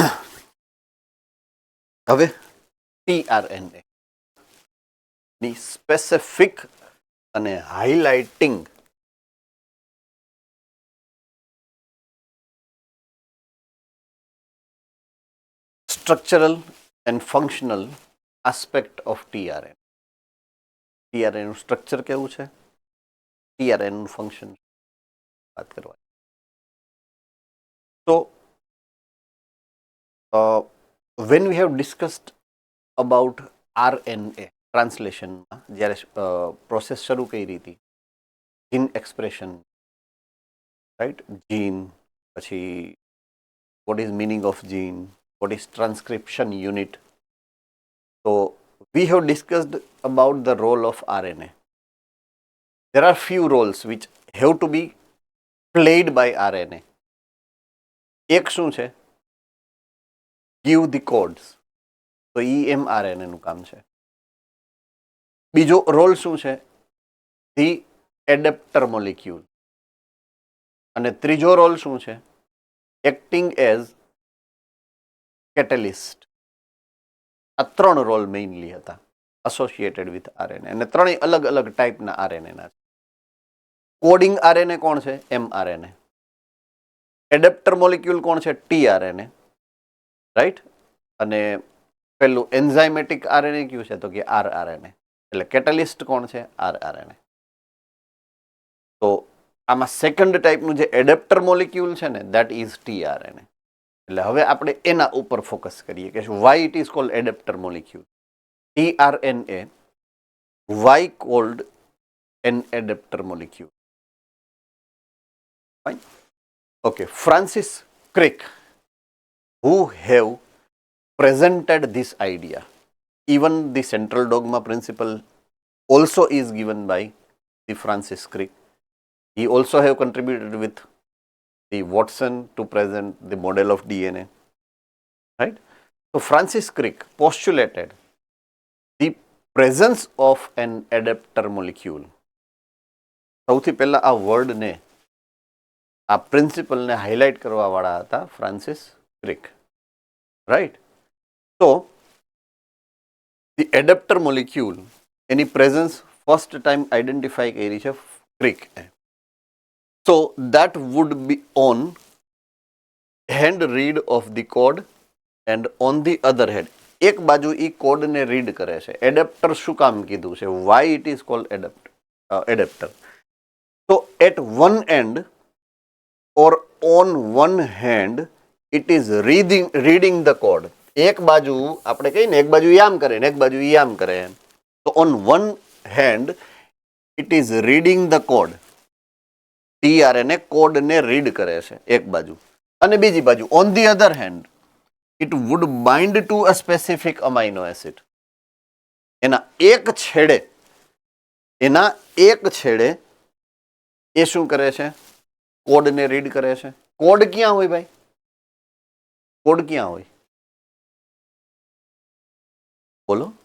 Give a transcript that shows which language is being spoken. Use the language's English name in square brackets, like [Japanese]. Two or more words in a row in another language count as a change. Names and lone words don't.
[English] હવે tRNA ની સ્પેસિફિક અને highlighting structural and functional aspect of tRNA. [Gujarati] tRNA નું સ્ટ્રક્ચર કેવું છે, tRNA નું ફંક્શન વાત કરવા. [English] તો when we have discussed about RNA [Gujarati] ટ્રાન્સલેશનમાં જ્યારે પ્રોસેસ શરૂ કરી હતી, [English] gene expression, right, gene, પછી what is meaning of gene, what is transcription unit. So we have discussed about the role of RNA. There are few roles which have to be played by RNA. [Gujarati] એક શું છે, [English] give the codes, [Gujarati] તો mRNA નું કામ છે. બીજો રોલ શું છે, [English] the adapter molecule. [Gujarati] અને ત્રીજો રોલ શું છે, [English] acting as catalyst. [Gujarati] આ 3 [English] role mainly [Gujarati] હતા [English] associated with [Gujarati] RNA, અને ત્રણેય અલગ અલગ ટાઈપના RNA ના છે. કોડિંગ RNA કોણ છે, mRNA. [English] adapter molecule [Gujarati] કોણ છે, tRNA, રાઈટ. અને પેલું એન્ઝાઇમેટિક RNA કયું છે, તો કે rRNA. એટલે કેટાલિસ્ટ કોણ છે, rRNA. તો આમાં સેકન્ડ ટાઈપનું જે [English] adapter molecule [Gujarati] છે ને, [English] that is [Gujarati] tRNA. એટલે હવે આપણે એના ઉપર ફોકસ કરીએ કે [English] why it is called adapter molecule. tRNA, why called an adapter molecule? Fine. Okay, Francis Crick, who have presented this idea, even the central dogma principle also is given by the Francis Crick. He also have contributed with the Watson to present the model of DNA, right? So Francis Crick postulated the presence of an adapter molecule. [Gujarati] સૌથી પહેલા આ વર્ડને, આ પ્રિન્સિપલને હાઇલાઇટ કરવાવાળા હતા ફ્રાન્સિસ ક્રિક, રાઈટ? [English] તો the adapter molecule એની presence first time identify [Gujarati] કરી છે ક્રિકે. [English] so that would be on hand read of the code and on the other hand, [Gujarati] એક બાજુ એ કોડને રીડ કરે છે. એડેપ્ટર શું કામ કીધું છે? [English] why it is called adapter? So at one end or on one hand it is reading the code. [Gujarati] એક બાજુ આપણે કહીએ ને, એક બાજુ યામ કરે ને એક બાજુ યામ કરે. [English] તો on one hand it is reading the code. [Gujarati] tRNA કોડને રીડ કરે છે એક બાજુ, અને બીજી બાજુ [English] on the other hand it would bind to a specific amino acid. [Gujarati] એના એક છેડે એ શું કરે છે? કોડને રીડ કરે છે. કોડ ક્યાં હોય ભાઈ? કોડ ક્યાં હોય? બોલો.